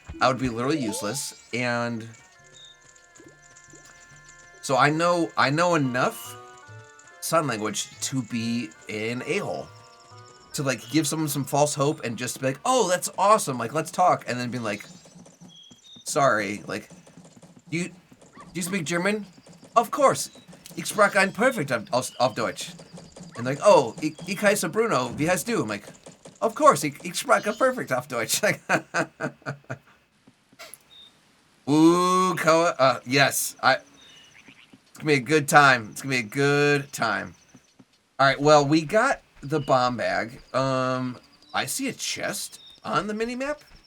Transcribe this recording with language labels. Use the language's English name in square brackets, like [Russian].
[English] I would be literally useless. And so I know enough sign language to be an a-hole, to like give someone some false hope and just be like, "Oh, that's awesome. Like, let's talk," and then being like, "Sorry, like, do you speak German?" "Of course. [German] Ich spreche ein perfekt auf Deutsch." [English] And like, [German] "Oh, ich heiße Bruno, wie heißt du?" [English] I'm like, "Of course, [German] ich spreche perfekt auf Deutsch." [English] Like, ooh, Koa, yes, it's gonna be a good time. It's gonna be a good time. All right, well, we got the bomb bag. I see a chest on the mini-map.